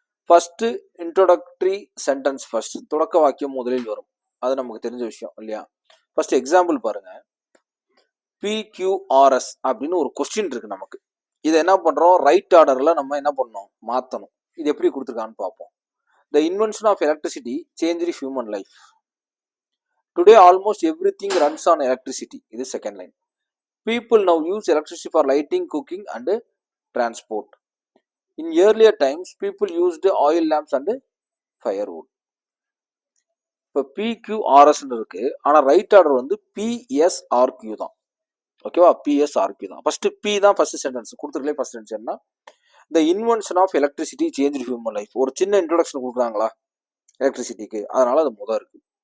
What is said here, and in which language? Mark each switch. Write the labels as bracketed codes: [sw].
[en] First introductory sentence. [ta] First தொடக்க வாக்கியம் முதலில் வரும். அது நமக்கு தெரிஞ்ச விஷயம் இல்லையா? ஃபர்ஸ்ட் எக்ஸாம்பிள் பாருங்க. PQRS அப்படின்னு ஒரு கொஸ்டின் இருக்கு நமக்கு. இதை என்ன பண்றோம், ரைட் ஆர்டர்ல நம்ம என்ன பண்ணணும், மாத்தணும். இது எப்படி கொடுத்துருக்கான்னு பார்ப்போம். [en] The invention of electricity changed human life. Today almost everything runs on electricity. [ta] இது second line. [en] People now use electricity for lighting, cooking and transport. In earlier times, people used oil lamps and firewood. [ta] இப்போ PQRS இருக்கு, ஆனா right order வந்து PSRQ தான். ஓகேவா? PSRQ தான். [en] first P தான் first sentence [ta] கொடுத்துருக்கே. [en] First sentence என்ன, the invention of electricity change human life. [ta] ஒரு சின்ன இன்ட்ரோடக்ஷன் கொடுக்குறாங்களா எலக்ட்ரிசிட்டிக்கு, அதனால அது முதல் இருக்கு.